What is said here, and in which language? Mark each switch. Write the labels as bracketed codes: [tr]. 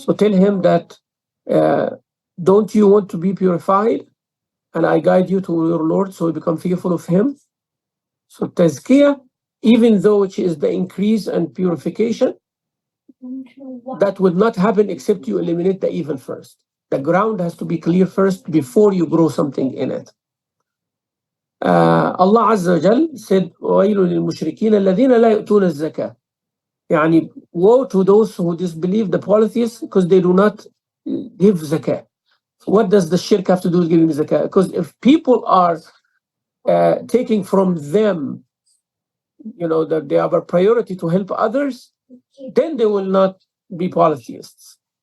[en] So tell him that, don't you want to be purified, and I guide you to your Lord, so you become fearful of him. So tazkiyah, even though which is the increase and purification, that would not happen except you eliminate the evil first. The ground has to be clear first before you grow something in it. Allah Azza wa Jal said, [ar] وَيْلٌ لِلْمُشْرِكِينَ الَّذِينَ لَا يُؤْتُونَ الزَّكَاةَ. [en] Yani, woe to those who disbelieve, the polytheists, because they do not give zakah. What does the shirk have to do with giving zakah? Because if people are taking from them, that they have a priority to help others, then they will not be polytheists.